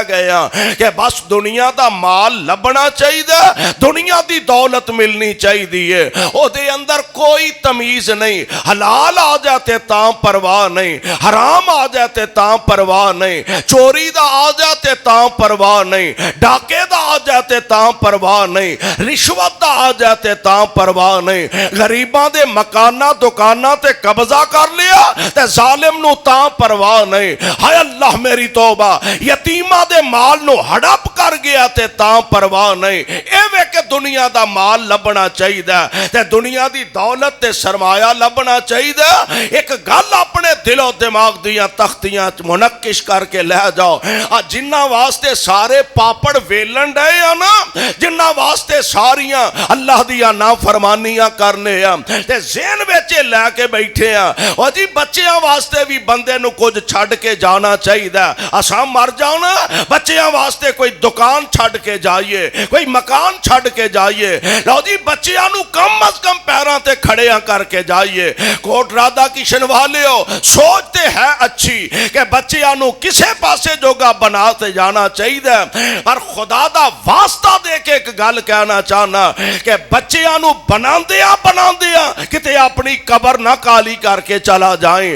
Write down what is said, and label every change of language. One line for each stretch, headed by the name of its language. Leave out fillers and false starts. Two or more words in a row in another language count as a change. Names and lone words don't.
Punjabi: گیا کہ بس دنیا دا مال لبنا چاہیے، دنیا دی دولت ملنی چاہیے، او دے اندر کوئی تمیز نہیں، حلال آ جاتے تاں پرواہ نہیں، حرام آ جاتے تاں پرواہ نہیں، چوری دا آ جاتے تاں پرواہ نہیں، ڈاکے دا آ جاتے تاں پرواہ نہیں، رشوت دا آ جاتے تاں پرواہ نہیں، غریباں دے مکانہ دکانہ تے قبضہ کر لیا تے ظالم نو تاں پرواہ نہیں، ہائے اللہ میری توبہ، یتیمہ دے مال نو ہڑپ کر گیا تے تاں پرواہ نہیں۔ ایوے کہ دنیا دا مال لبنا چاہیے تے دنیا دی دولت تے سرمایہ لبنا چاہیے، ایک گل اپنے دل و دماغ دیاں تختیاں منقش کر کے لے جاؤ، جنہ واسطے سارے پاپڑ ویلن ڈے یا نا، جنہ واسطے ساریاں اللہ دیا نافرمانیاں کرنے ہیں تے ذہن وچے لے کے بیٹھے ہیں، اور جی ਬੱਚਿਆਂ ਵਾਸਤੇ ਵੀ ਬੰਦੇ ਨੂੰ ਕੁਝ ਛੱਡ ਕੇ ਜਾਣਾ ਚਾਹੀਦਾ। ਅਸਾਂ ਮਰ ਜਾਣਾ, ਬੱਚਿਆਂ ਵਾਸਤੇ ਕੋਈ ਦੁਕਾਨ ਛੱਡ ਕੇ ਜਾਈਏ, ਕੋਈ ਮਕਾਨ ਛੱਡ ਕੇ ਜਾਈਏ। ਲਓ ਜੀ, ਬੱਚਿਆਂ ਨੂੰ ਕਮ ਅਜ਼ ਕਮ ਪੈਰਾਂ ਤੇ ਖੜਿਆਂ ਕਰਕੇ ਜਾਈਏ। ਕੋਟ ਰਾਧਾ ਕਿਸ਼ਨ ਵਾਲਿਓ, ਸੋਚ ਤੇ ਹੈ ਅੱਛੀ ਕਿ ਬੱਚਿਆਂ ਨੂੰ ਕਿਸੇ ਪਾਸੇ ਜੋਗਾ ਬਣਾ ਤੇ ਜਾਣਾ ਚਾਹੀਦਾ, ਪਰ ਖੁਦਾ ਦਾ ਵਾਸਤਾ ਦੇ ਕੇ ਇੱਕ ਗੱਲ ਕਹਿਣਾ ਚਾਹਨਾ ਕਿ ਬੱਚਿਆਂ ਨੂੰ ਬਣਾਉਂਦਿਆਂ ਕਿਤੇ ਆਪਣੀ ਕਬਰ ਨਾ ਕਾਲੀ ਕਰਕੇ ਚਲਾ ਜਾਏ।